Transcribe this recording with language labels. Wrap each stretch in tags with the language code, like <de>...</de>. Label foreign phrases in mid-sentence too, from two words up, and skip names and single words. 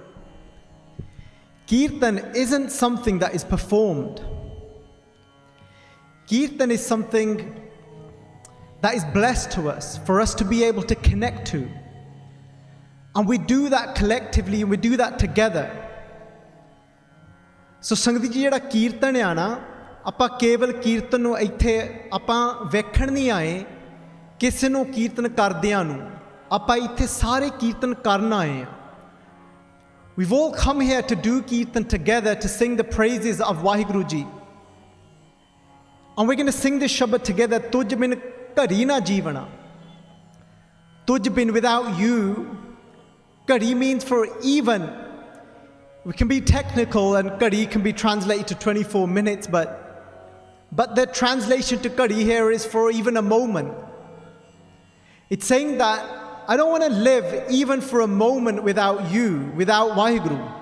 <en>Kirtan isn't something that is performed. Kirtan is something that is blessed to us, for us to be able to connect to. And we do that collectively, and we do that together.</en> <pa>ਸੋ ਸੰਗਤ ਜੀ, ਜਿਹੜਾ ਕੀਰਤਨ ਹੈ ਨਾ, ਆਪਾਂ ਕੇਵਲ ਕੀਰਤਨ ਨੂੰ ਇੱਥੇ ਆਪਾਂ ਵੇਖਣ ਨਹੀਂ ਆਏ ਕਿਸੇ ਨੂੰ ਕੀਰਤਨ ਕਰਦਿਆਂ ਨੂੰ, ਆਪਾਂ ਇੱਥੇ ਸਾਰੇ ਕੀਰਤਨ ਕਰਨ ਆਏ ਹਾਂ.</pa> <en>We've all come here to do Kirtan together, to sing the praises of WhyGuru Ji. And we're going to sing this Shabad together.</en> <pa>ਤੁਝ ਬਿਨੁ ਘੜੀ ਨ ਜੀਵਣਾ। ਤੁਝ ਬਿਨੁ,</pa> <en>without you. Kari means for even. We can be technical, and Kari can be translated to 24 minutes, but the translation to Kari here is for even a moment. It's saying that I don't want to live even for a moment without you, without WhyGuru.</en>